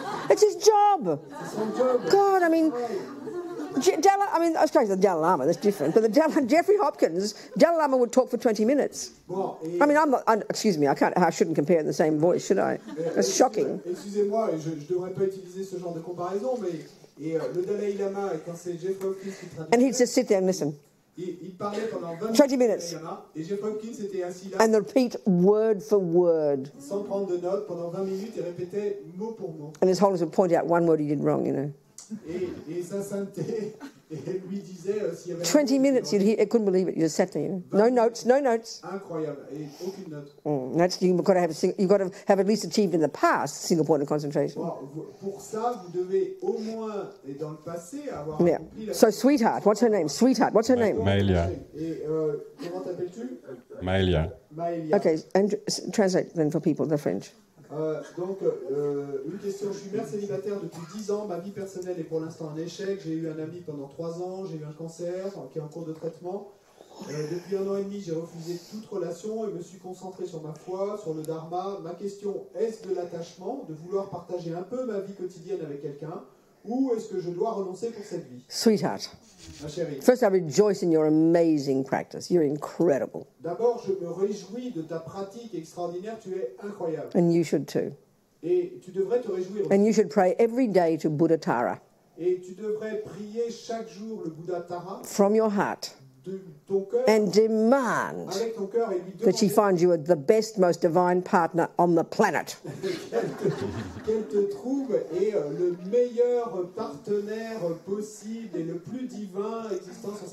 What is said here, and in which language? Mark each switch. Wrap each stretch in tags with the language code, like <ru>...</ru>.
<en>It's his job. God, I mean... I was going to the Dalai Lama, that's different. But Jeffrey Hopkins, Dalai Lama would talk for 20 minutes.</en> <fr>Bon, et</fr> <en>I mean, excuse me, I shouldn't compare in the same voice, should I? That's shocking.</en> <fr>Excusez-moi, je ne devrais pas utiliser ce genre de comparaison, mais le Dalai Lama, quand c'est Jeffrey Hopkins qui traduit,</fr> <en>And he'd just sit there and listen.</en> <fr>il parlait pendant 20</fr> <en>20 minutes.</en> <fr>Dalai Lama, et Jeffrey Hopkins était assis là,</fr> <en>And repeat word for word.</en> <fr>sans prendre de notes, pendant 20 minutes, et répétait mot pour mot.</fr> <en>And His Holiness would point out one word he did wrong, you know.</en> <fr>Et sa sainteté lui disait s'il y avait</fr> <en>20 minutes, I couldn't believe it. You just sat there, you know. No notes, no notes.</en> <fr>incroyable, et aucune note.</fr> <en>That's you've got to have at least achieved in the past single point of concentration.</en> <fr>Bon, pour ça, vous devez au moins, et dans le passé, avoir</fr> <en>Yeah.</en> <fr>accompli la...</fr> <en>So, sweetheart, what's her name? Sweetheart, what's her name?</en> <fr>Maelia. Et comment t'appelles-tu? Maelia. Maëlia.</fr> <en>Okay, and translate then for people, the French.</en> <fr>Donc, une question. Je suis mère célibataire depuis 10 ans. Ma vie personnelle est pour l'instant un échec. J'ai eu un ami pendant 3 ans. J'ai eu un cancer qui est en cours de traitement. Depuis 1 an et demi, j'ai refusé toute relation et me suis concentré sur ma foi, sur le dharma. Ma question, est-ce de l'attachement, de vouloir partager un peu ma vie quotidienne avec quelqu'un, ou est-ce que je dois renoncer pour cette vie?</fr> <en>Sweetheart,</en> <fr>Ma chérie,</fr> <en>first I rejoice in your amazing practice. You're incredible.</en> <fr>d'abord, je me réjouis de ta pratique extraordinaire. Tu es incroyable.</fr> <en>And you should too.</en> <fr>Et tu devrais te réjouir.</fr> <en>And you should pray every day to Buddha Tara</en> <fr>Et tu devrais prier chaque jour le Bouddha Tara</fr> <en>from your heart</en> <fr>de ton cœur,</fr> <en>and demand</en> <fr>avec ton cœur, et lui</fr> <en>that she</en> <fr>demander</fr> <en>finds you the best, most divine partner on the planet.</en> <fr>qu'elle te trouve et le meilleur partenaire possible et le plus divin existant sur cette</fr>